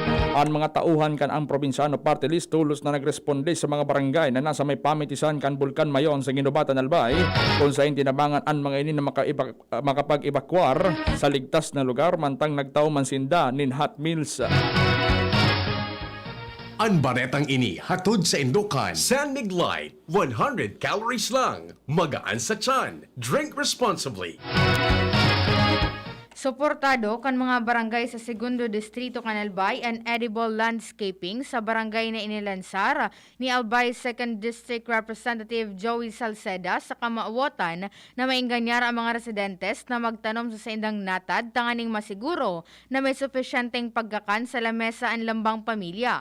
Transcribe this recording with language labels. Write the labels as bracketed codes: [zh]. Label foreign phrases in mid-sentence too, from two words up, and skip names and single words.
[bik] Ang mga tauhan kan ang probinsyano [en] party list [bik] tulos na nagresponde sa mga barangay na nasa may pamitisan kan Bulkan Mayon sa Ginubatan albay, kung saan tinabangan ang mga ini na makapag-evacuar sa ligtas na lugar mantang nagtao mansinda nin [en] hot meals. [bik] Ang baretang ini hatod sa Indokan. [tl] San Mig Light, 100 calories lang. Magaan sa tiyan. [en] Drink responsibly. [bik] Suportado kan mga barangay sa Segundo Distrito, Canalbay and [en] edible landscaping [bik] sa barangay na inilansar ni Albay 2nd District Representative Joey Salceda sa kamauotan na mainganyar ang mga residentes na magtanom sa saindang natad tanganing masiguro na may sufisyenteng pagkakan sa lamesa ang lambang pamilya.